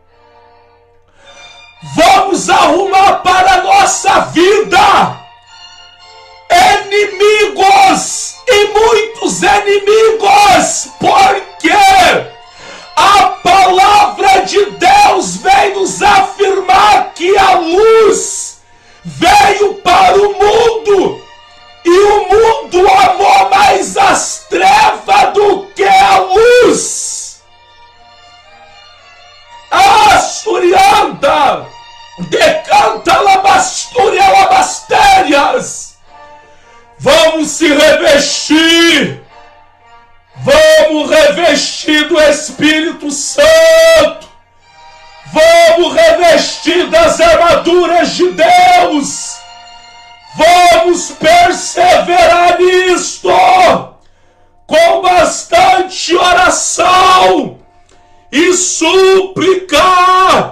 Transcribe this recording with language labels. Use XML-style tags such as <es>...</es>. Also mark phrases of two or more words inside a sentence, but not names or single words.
<pt>Vamos arrumar para a nossa vida inimigos e muitos inimigos, porque a palavra de Deus vem nos afirmar que a luz veio para o mundo e o mundo amou mais as trevas do que a luz. Asturianda, decanta labastúria labastérias. Vamos se revestir. Vamos revestir do Espírito Santo. Vamos revestir das armaduras de Deus. Vamos perseverar nisto, com bastante oração e súplica.</pt>